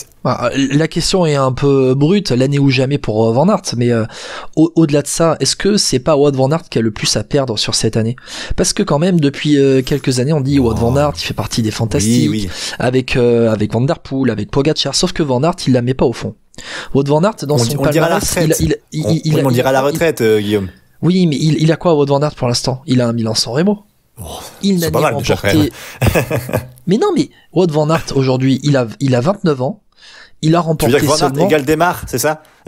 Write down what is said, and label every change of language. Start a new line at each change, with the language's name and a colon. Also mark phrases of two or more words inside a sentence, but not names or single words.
French: La question est un peu brute, l'année ou jamais pour Van Aert, mais au-delà de ça, est-ce que c'est pas Wout van Aert qui a le plus à perdre sur cette année? Parce que quand même, depuis quelques années, on dit Wout van Aert, il fait partie des fantastiques, oui. avec Van der Poel, avec Pogačar, sauf que Van Aert, il la met pas au fond. Wout van Aert, dans son palmarès, on dira à la retraite, Guillaume. Oui, mais il a quoi, Wout van Aert, pour l'instant? Il a un Milan-San Remo. Il n'a ni remporté. Mais non, mais Wout van Aert aujourd'hui, il a 29 ans. Il a remporté seulement. Tu veux dire que Van Aert égale Démar, c'est ça?